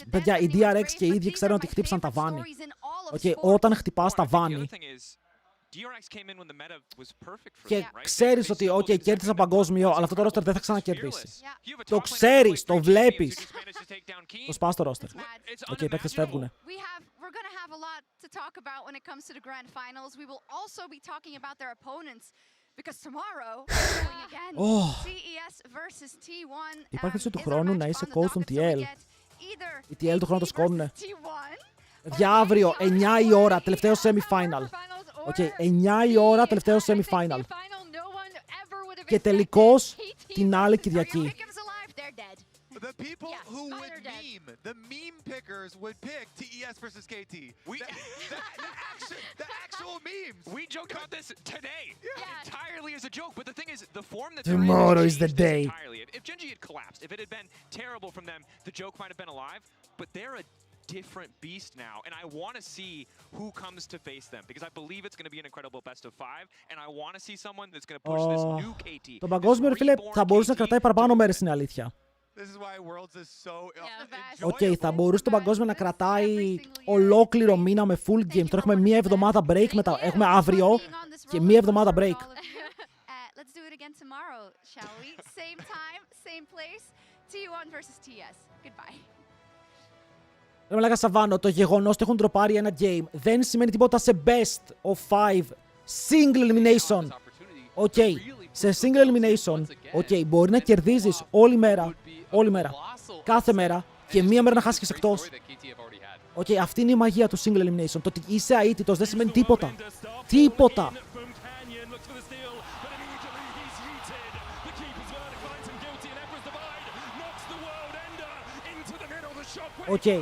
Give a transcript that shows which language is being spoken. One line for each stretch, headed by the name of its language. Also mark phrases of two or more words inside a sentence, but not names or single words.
Greek: Παιδιά, οι DRX και οι ίδιοι ξέρουν ότι χτύπησαν τα βάνη. Okay, όταν χτυπάς τα βάνη και ξέρεις ότι okay, κέρδισα παγκόσμιο, αλλά αυτό το roster δεν θα ξανακερδίσει. Το ξέρεις, το βλέπεις. Το σπάς το roster. Okay, οι παίκτες φεύγουνε.
English: We're going to have a lot to talk about when it comes to the grand finals. We will also be talking about their opponents because tomorrow we're going again CES versus T1.
Greek: Υπάρχει έτσι του χρόνου να είσαι coach των TL. Οι TL του χρόνου το σκόνουνε. Για αύριο, 9 η ώρα, τελευταίο semi-final. Okay, 9 η ώρα, τελευταίο semi-final. Και τελικώς την άλλη Κυριακή.
English: The people who would meme, the meme pickers would pick TES versus KT. The actual memes. We joked about this today. Entirely as a joke, but the thing is, the form that tomorrow is the day. Entirely. If Gen G had collapsed, if it had been terrible from them, the joke might have been alive, but they're a different beast now, and I want to see who comes to face them, because I believe it's going to be an incredible best of 5, and I want to see someone that's going to push this new KT.
Greek: Το παγκόσμιο, φίλε, θα μπορούσε να κρατάει παραπάνω μέρες, είναι αλήθεια. Okay, θα μπορούσε το παγκόσμιο να κρατάει ολόκληρο μήνα με
English: full game.
Greek: Τώρα έχουμε μία
English: εβδομάδα break,
Greek: μετά έχουμε αύριο και μία
English: εβδομάδα break. Let's do it again tomorrow, shall we? Same time, same place. T1 versus TS. Goodbye.
Greek: Ρε μαλάκα Σαββάνο, το γεγονός ότι έχουν τροπάρει ένα game δεν σημαίνει τίποτα σε best of 5 single elimination. Okay, σε single elimination, okay, μπορεί να κερδίζεις όλη μέρα, κάθε μέρα και μία μέρα να χάσεις και σε εκτός. Okay, αυτή είναι η μαγεία του single elimination. Το ότι είσαι αίτητος δεν σημαίνει τίποτα. Τίποτα. Okay.